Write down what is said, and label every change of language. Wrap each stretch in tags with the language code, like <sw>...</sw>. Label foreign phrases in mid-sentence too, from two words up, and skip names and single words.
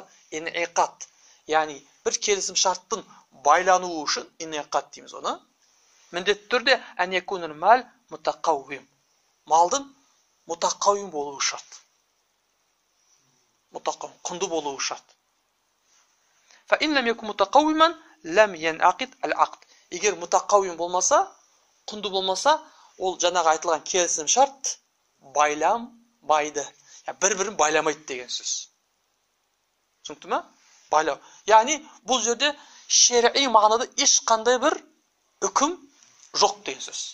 <kk>Ин'iqad, яғни бір келісім шарттың байлануы үшін ин'iqad дейміз оны. Міндетті түрде</kk> <ar>أن يكون المال متقوما.</ar> <kk>Малдың мутақауим болуы шарт. Мутақауим, құнды болуы шарт.</kk> <ar>فإن لم يكن متقوما لم ينعقد العقد.</ar> <kk>Егер мутақауим болмаса, құнды болмаса, ол жаңағы айтылған келісім шарт байламайды. Бір-бірін байламайды деген сөз. Түсінікті ме? Байлау. Яғни бұл жерде шер'i мағынада ешқандай бір үкім жоқ деген сөз.</kk>